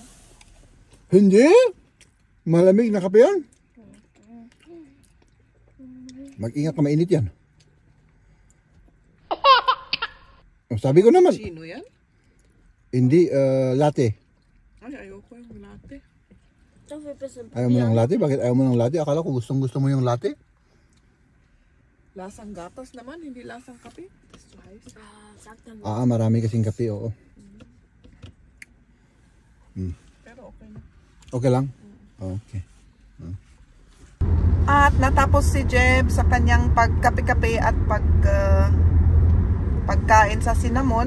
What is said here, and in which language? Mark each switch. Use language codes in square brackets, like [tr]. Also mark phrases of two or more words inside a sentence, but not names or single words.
[tl] Hindi! Malamig na kape yan. Mag-ingat ka, mainit yan. Oh, sabi ko naman. Chino yan? Hindi, latte. Ay, ayoko yung latte. [de] Dafür ein bisschen [tl] Ayaw mo ng latte? Bakit ayaw mo ng latte? Akala ko gustong gusto mo yung latte. Lasang gatas naman, hindi lasang kape. [de] Ist zu heiß. Sag dann [tl] Marami kasing kape, oo. Pero okay na. Okay lang? Okay. At natapos si Jeb sa kanyang pagkape-kape at pagkain sa cinnamon.